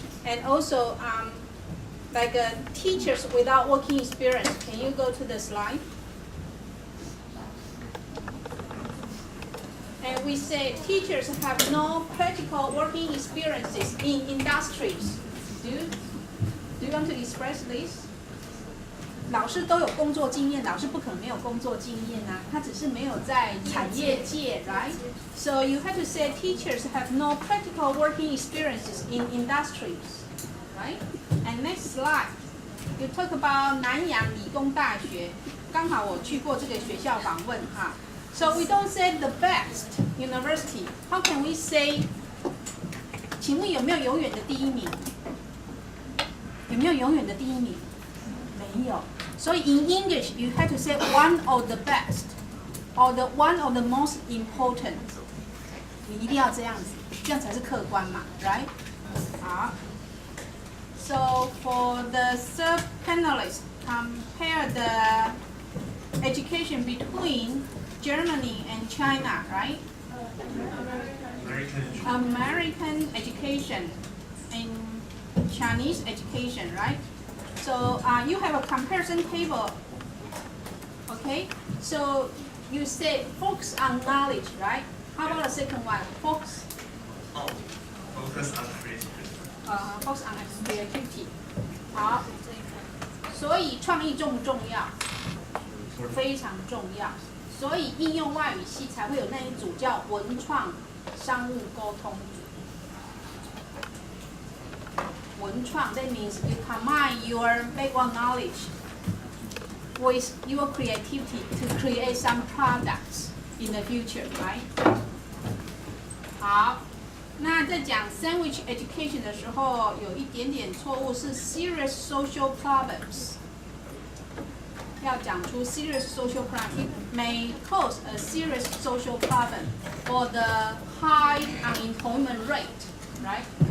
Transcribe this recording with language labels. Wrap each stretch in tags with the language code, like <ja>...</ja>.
<en>And also, like teachers without working experience. Can you go to the slide? And we say teachers have no practical working experiences in industries. Do you want to express this?</en> <zh>老师都有工作经验，老师不可能没有工作经验啊，他只是没有在产业界 ，</zh> <en>right? So you have to say teachers have no practical working experiences in industries, right? And next slide, you talk about</en> <zh>南洋理工大学，刚好我去过这个学校访问哈。</zh> <en>So we don't say the best university. How can we say?</en> <zh>请问有没有永远的第一名？有没有永远的第一名？没有。所以</zh> <en>in English you have to say one of the best, or the one of the most important.</en> <zh>你一定要这样子，这样才是客观嘛 ，</zh> <en>right？</en> <zh>好。</zh> <en>So for the third panelist, compare the education between Germany and China, right? American education and Chinese education, right? So you have a comparison table, okay? So you say focus on knowledge, right? How about the second one? Focus. Oh, focus on creativity. Focus on creativity.</en> <zh>好，所以创意重不重要？非常重要。所以应用外语系才会有那一组叫文创商务沟通组。文创</zh> <en>that means you combine your background knowledge with your creativity to create some products in the future, right?</en> <zh>好，那在讲 sandwich education 的时候，有一点点错误是</zh> <en>serious social problems。</en> <zh>要讲出</zh> <en>serious social problem, it may cause a serious social problem for the high unemployment rate, right?</en>